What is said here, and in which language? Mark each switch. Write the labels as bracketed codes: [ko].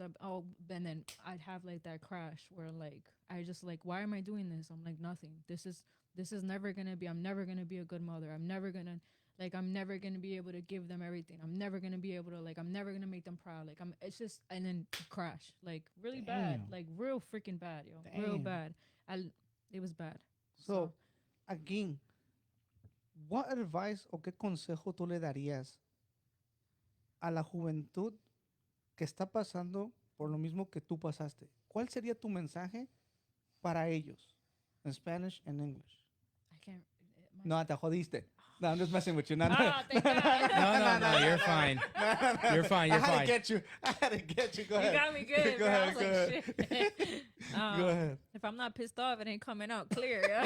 [en] And then I'd have like that crash where like I just like, why am I doing this? I'm like, nothing. This is never gonna be. I'm never gonna be a good mother. I'm never gonna be able to give them everything. I'm never gonna be able to I'm never gonna make them proud. Like it's just, and then crash like really bad, like real freaking bad, real bad. It was bad. So again, what advice [es] o qué consejo tú le darías a la juventud que está pasando por lo mismo que tú pasaste? ¿Cuál sería tu mensaje para ellos? [en] In Spanish and English. I can't. [es] No, te jodiste. [en] No, I'm just messing with you. Thank God. No, you're fine. You're fine. I had to get you. Go ahead. You got me good. Go Bro. ahead. I was like, shit. Go ahead. If I'm not pissed off, it ain't coming out clear.